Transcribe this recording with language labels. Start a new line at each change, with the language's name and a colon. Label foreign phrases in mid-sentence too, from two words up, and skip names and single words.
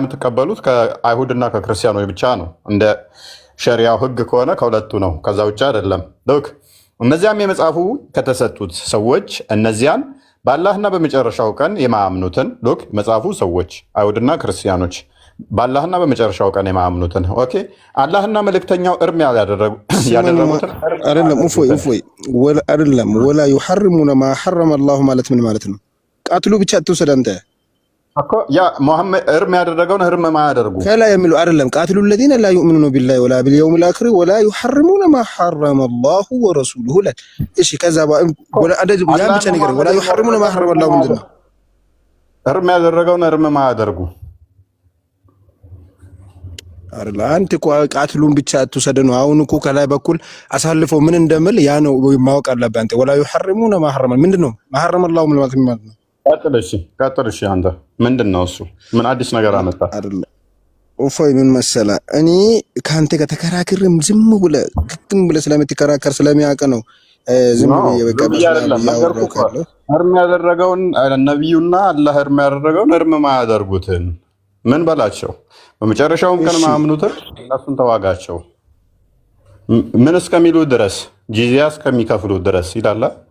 Amharic: ጂዚያ የምትቀበሉት ከአይሁድና ከክርስቲያኖች ብቻ ነው። እንደ ሸሪያው ህግ ከሆነ ከሁለቱ ነው፣ ከዛ ውጭ አይደለም። ልክ እነዚያም የመጽሐፉ ከተሰጡት ሰዎች እነዚያን በአላህና በመጨረሻው ቀን የማያምኑትን ልክ መጽሐፉ ሰዎች አይሁድና ክርስቲያኖች በአላህና በመጨረሻው ቀን የማያምኑትን ኦኬ አላህና መልእክተኛው እርም ያደረጉትን አይደለም እፎይ አይደለም
Arabic: ولا يحرمون ما حرم الله
Amharic: ማለት ምን ማለት ነው? ቃትሉ ብቻ አትውሰድ አንተ እኮ ያ ሙሐመድ እርም ያደረገውን እርም ማያደርጉ ከላይ የሚሉ አይደለም።
Arabic: ቃትሉ الذين لا يؤمنون بالله ولا باليوم الاخر ولا يحرمون ما حرم الله ورسوله لا
Amharic: እሺ ከዛ ወላ አደጅ ያ ብቻ ነገር
Arabic: ወላ يحرمون ما حرم الله
Amharic: ምንድን ነው? እርም ያደረገውን እርም ማያደርጉ አይደል? አንተ ቃትሉን ብቻ አትውሰድ ነው። አሁን እኮ ከላይ በኩል አሳልፈው ምን እንደምል ያ ነው ማወቅ አለብህ አንተ።
Arabic: ولا يحرمون ما حرم
Amharic: ምንድን ነው?
Arabic: ما حرم الله
Amharic: ማለት ነው። ቀጥል እሺ አንተ ምንድን ነው እሱ? ምን አዲስ ነገር አመጣ? አይደል እፎይ ምን መሰለህ፣ እኔ ከአንተ ጋር ተከራክሬም ዝም ብለህ ግጥም ብለህ ስለምትከራከር ስለሚያውቅ ነው ዝም ብለህ በቃ እርም ያደረገውን ነቢዩና አላህ እርም ያደረገውን እርም ማያደርጉትን ምን በላቸው፣ በመጨረሻውም ቀን ማያምኑትን እነሱን ተዋጋቸው ምን እስከሚሉ ድረስ ጂዚያ እስከሚከፍሉ ድረስ ይላል።